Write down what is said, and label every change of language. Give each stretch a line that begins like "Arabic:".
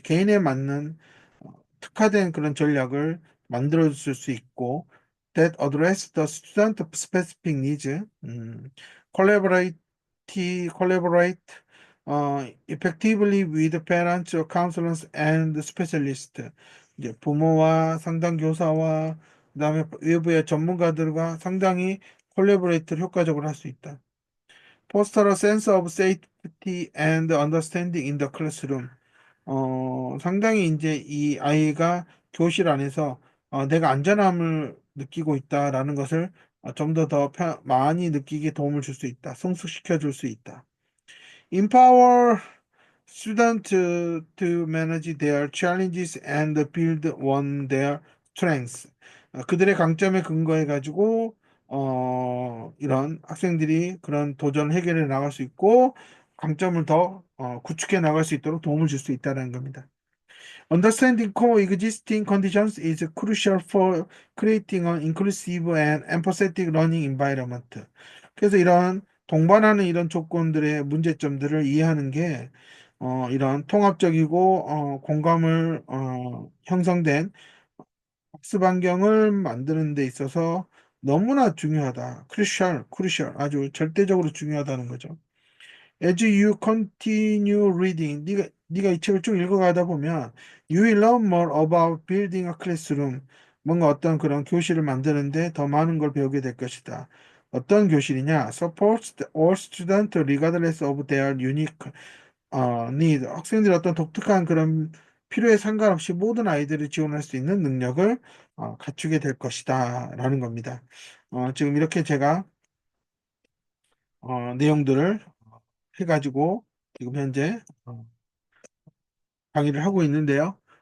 Korean: 개인에 맞는 특화된 그런 전략을 만들어 줄 수 있고
English: that address the student specific needs. collaborate collaborate effectively with parents, counselors and specialists.
Korean: 이제 부모와 상담 교사와 그다음에 외부의 전문가들과 상당히 콜라보레이트를 효과적으로 할 수 있다.
English: Foster a sense of safety and understanding in the classroom.
Korean: 상당히 이제 이 아이가 교실 안에서 내가 안전함을 느끼고 있다라는 것을 좀 더 많이 느끼게 도움을 줄 수 있다. 성숙시켜 줄 수 있다.
English: Empower students to manage their challenges and build on their strengths.
Korean: 그들의 강점에 근거해 가지고 이런 학생들이 그런 도전 해결해 나갈 수 있고 강점을 더 구축해 나갈 수 있도록 도움을 줄 수 있다는 겁니다.
English: Understanding coexisting conditions is crucial for creating an inclusive and empathetic learning environment.
Korean: 그래서 이런 동반하는 이런 조건들의 문제점들을 이해하는 게 이런 통합적이고 공감을 형성된 학습 환경을 만드는 데 있어서 너무나 중요하다. crucial, 아주 절대적으로 중요하다는 거죠.
English: As you continue reading,
Korean: 네가 이 책을 쭉 읽어가다 보면
English: you will learn more about building a classroom.
Korean: 뭔가 어떤 그런 교실을 만드는데 더 많은 걸 배우게 될 것이다. 어떤 교실이냐?
English: Supports all students regardless of their unique need.
Korean: 학생들이 어떤 독특한 그런 필요에 상관없이 모든 아이들을 지원할 수 있는 능력을 갖추게 될 것이다. 라는 겁니다. 지금 이렇게 제가 내용들을 해가지고 지금 현재 강의를 하고 있는데요.